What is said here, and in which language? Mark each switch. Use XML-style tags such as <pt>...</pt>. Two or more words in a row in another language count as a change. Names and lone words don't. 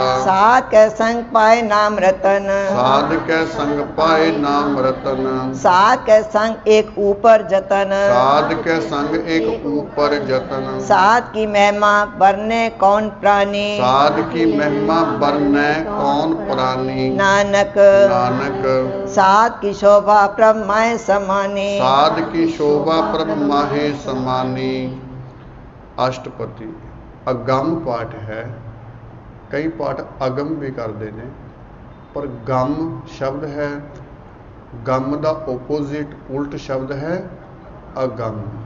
<hi>साध कै संग पाए नाम रतन। साध कै संग पाए नाम रतन। साध कै संग एक ऊपर जतन। साध कै संग एक ऊपर जतन। साध की महिमा बरने कौन प्राणी। साध की महिमा बरनै कौन प्राणी। नानक नानक साध की शोभा प्रभ माय समानी। साध की शोभा प्रभ माहे समानी। अष्टपदी अगम पाठ है। कई पाठ अगम भी करते हैं, पर गम शब्द है, गम का ओपोजिट उल्ट शब्द है अगम।</hi>